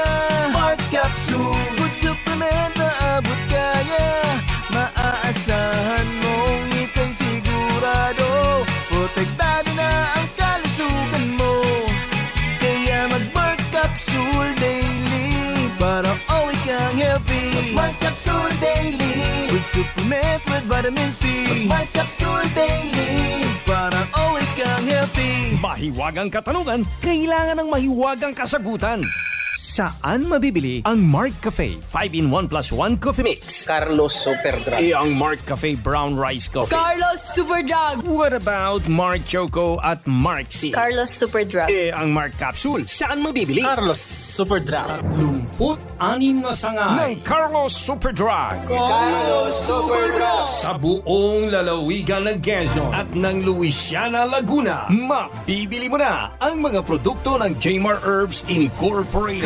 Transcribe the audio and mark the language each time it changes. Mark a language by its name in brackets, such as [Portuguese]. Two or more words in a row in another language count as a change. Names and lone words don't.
[Filipino] Mark Capsule, [English] food supplement [Filipino] na abot kaya. Maaasahan mong ika'y sigurado, protektado na ang kalusugan mo. Kaya mag-Mark Capsule daily para always kang healthy. [English] Mark Capsule daily, food supplement with vitamin C. [Filipino] Mark Capsule daily para always kang healthy. Mahiwagang katanungan, kailangan ng mahiwagang kasagutan. Saan mabibili ang Mark Cafe 5-in-1 plus 1 Coffee Mix? Carlos Super Drug. Ang Mark Cafe Brown Rice Coffee? Carlos Super Drug. [English] What about Mark Choco at Mark C? [Filipino] Carlos Super Drug. Ang Mark Capsule, saan mabibili? Carlos Super Drug. 36 na sangay ng Carlos Super Drug. Carlos Super Drug. Sa buong lalawigan ng Quezon at ng Luisiana, Laguna, mabibili mo na ang mga produkto ng Jmar Herbs Incorporated.